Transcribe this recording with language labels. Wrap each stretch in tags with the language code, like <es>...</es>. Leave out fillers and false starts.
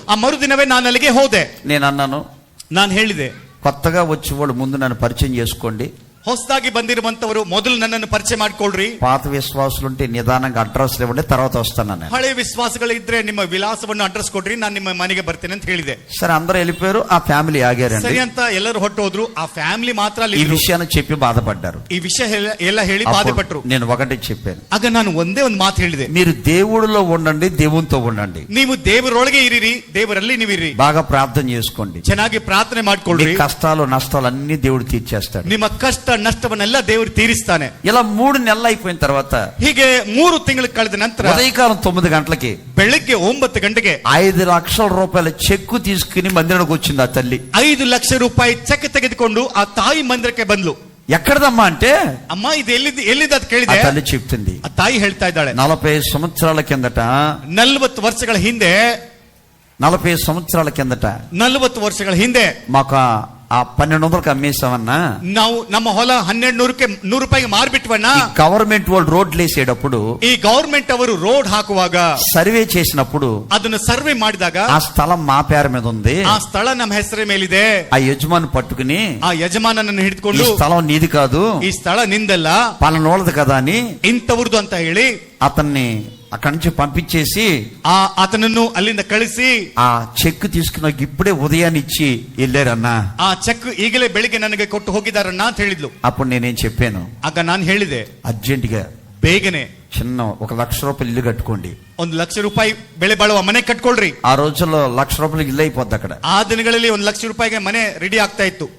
<kn>ಆ ಮರುದಿನವೇ ನಾನು ಅಲ್ಲಿಗೆ ಹೋದೆ.</kn> <te>నేను అన్నాను,</te> <kn>ನಾನು ಹೇಳಿದೆ,</kn> <te>కొత్తగా వచ్చి వాళ్ళు ముందు నన్ను పరిచయం చేసుకోండి,</te> <kn>ಹೊಸದಾಗಿ ಬಂದಿರುವಂತವರು ಮೊದಲು ನನ್ನನ್ನು ಪರಿಚಯ ಮಾಡ್ಕೊಳ್ರಿ.</kn> <te>పాత విశ్వాసులుంటే నిదానంగా అడ్రస్ ఇవ్వండి, తర్వాత వస్తాను నేను.</te> <kn>ಹಳೆ ವಿಶ್ವಾಸಗಳಿದ್ರೆ ನಿಮ್ಮ ವಿಳಾಸವನ್ನು ಅಡ್ರೆಸ್ ಕೊಡ್ರಿ, ನಾನು ನಿಮ್ಮ ಮನೆಗೆ ಬರ್ತೇನೆ ಅಂತ ಹೇಳಿದೆ.</kn> <te>సరే అందరూ వెళ్ళిపోయారు. ఆ ఫ్యామిలీ ఆగారండి.</te> <kn>ಸರಿ ಅಂತ ಎಲ್ಲರೂ ಹೊಟ್ಟು ಹೋದ್ರು. ಆ ಫ್ಯಾಮಿಲಿ ಮಾತ್ರ ಅಲ್ಲಿ</kn> <te>ఈ</te> <kn>ಇದ್ರು.</kn> <te>విషయాన్ని చెప్పి బాధపడ్డారు.</te> <kn>ಈ ವಿಷಯ ಎಲ್ಲ ಹೇಳಿ</kn> <te>అప్పుడు</te> <kn>ಬಾಧೆಪಟ್ರು.</kn> <te>నేను ఒకటి చెప్పాను,</te> <kn>ಆಗ ನಾನು ಒಂದೇ ಒಂದು ಮಾತು ಹೇಳಿದೆ,</kn> <te>మీరు దేవుడిలో ఉండండి, దేవునితో ఉండండి,</te> <kn>ನೀವು ದೇವರೊಳಗೆ ಇರಿರಿ, ದೇವರಲ್ಲಿ ನೀವಿರಿ,</kn> <te>బాగా ప్రార్థన చేసుకోండి,</te> <kn>ಚೆನ್ನಾಗಿ ಪ್ರಾರ್ಥನೆ</kn> <te>మీ</te> <kn>ಮಾಡ್ಕೊಳ್ರಿ.</kn> <te>కష్టాలు నష్టాలు అన్ని దేవుడు తీర్చేస్తాడు.</te> <kn>ನಿಮ್ಮ ಕಷ್ಟ ನಷ್ಟವನ್ನೆಲ್ಲ ದೇವರು ತೀರಿಸ್ತಾನೆ.</kn> <te>ఇలా 3 నెలలు అయిపోయిన తర్వాత</te> <kn>ಹೀಗೆ 3 ತಿಂಗಳು ಕಳೆದ ನಂತರ</kn> <te>ఉదయకాలం 9 గంటలకి</te> <kn>ಬೆಳಗ್ಗೆ 9 ಗಂಟೆಗೆ</kn> <te>5 లక్షల రూపాయల చెక్కు తీసుకుని మందిరానికి వచ్చింది ఆ తల్లి.</te> <kn>5 ಲಕ್ಷ ರೂಪಾಯಿ ಚೆಕ್ ತೆಗೆದುಕೊಂಡು ಆ ತಾಯಿ ಮಂದಿರಕ್ಕೆ ಬಂದ್ಲು.</kn> <te>ఎక్కడదమ్మా అంటే,</te> <kn>ಅಮ್ಮ ಇದು ಎಲ್ಲಿಂದ ಅಂತ</kn> <te>ఆ</te> <kn>ಕೇಳಿದೆ.</kn> <te>తల్లి చెప్తుంది,</te> <kn>ಆ ತಾಯಿ ಹೇಳ್ತಾ ಇದ್ದಾಳೆ,</kn> <te>40 సంవత్సరాల కిందట</te> <kn>40 ವರ್ಷಗಳ ಹಿಂದೆ</kn> <te>40 సంవత్సరాల కిందట</te> <kn>40 ವರ್ಷಗಳ ಹಿಂದೆ</kn> <te>మాకు ఆ 1200కి అమ్మేసామన్నా,</te> <kn>ನಾವು ನಮ್ಮ ಹೊಲ 1200ಕ್ಕೆ 100 ರೂಪಾಯಿಗೆ ಮಾರ್ಬಿಟ್ವಣ್ಣ.</kn> <te>ఈ గవర్నమెంట్ వాళ్ళు రోడ్లు వేసేటప్పుడు,</te> <kn>ಈ ಗವರ್ಮೆಂಟ್ ಅವರು ರೋಡ್ ಹಾಕುವಾಗ,</kn> <te>సర్వే చేసినప్పుడు</te> <kn>ಅದನ್ನು ಸರ್ವೆ ಮಾಡಿದಾಗ</kn> <te>ఆ స్థలం మా పేరు మీద ఉంది.</te> <kn>ಆ ಸ್ಥಳ ನಮ್ಮ ಹೆಸರ ಮೇಲಿದೆ.</kn> <te>ఆ యజమాని పట్టుకుని,</te> <kn>ಆ ಯಜಮಾನನನ್ನು</kn> <te>ఈ</te> <kn>ಹಿಡಿದುಕೊಂಡು</kn> <te>స్థలం నీది కాదు,</te> <kn>ಈ ಸ್ಥಳ ನಿಂದಲ್ಲ,</kn> <te>పలానోళ్ళది కదా అని</te> <kn>ಇಂಥವ್ರದ್ದು ಅಂತ ಹೇಳಿ</kn> <te>అతన్ని అక్కడి నుంచి పంపించేసి</te> <kn>ಆತನನ್ನು ಅಲ್ಲಿಂದ ಕಳಿಸಿ</kn> <te>ఆ చెక్ తీసుకున్న ఇప్పుడే ఉదయాన్ని ఇచ్చి వెళ్ళారన్నా.</te> <kn>ಆ ಚೆಕ್ ಈಗಲೇ ಬೆಳಿಗ್ಗೆ ನನಗೆ ಕೊಟ್ಟು ಹೋಗಿದಾರಣ್ಣ ಅಂತ ಹೇಳಿದ್ಲು.</kn> <te>అప్పుడు నేనేం చెప్పాను,</te> <kn>ಆಗ ನಾನು ಹೇಳಿದೆ,</kn> <te>అర్జెంట్ గా</te> <kn>ಬೇಗನೆ</kn> <te>చిన్న 1 లక్ష రూపాయలు ఇల్లు కట్టుకోండి,</te> <kn>₹1,00,000 ಬೆಲೆ ಬಾಳುವ ಮನೆ ಕಟ್ಕೊಳ್ರಿ.</kn> <te>ఆ రోజుల్లో ₹1,00,000 ఇల్లు అయిపోద్ది అక్కడ.</te> <kn>ಆ ದಿನಗಳಲ್ಲಿ ₹1,00,000 ಮನೆ ರೆಡಿ ಆಗ್ತಾ ಇತ್ತು.</kn>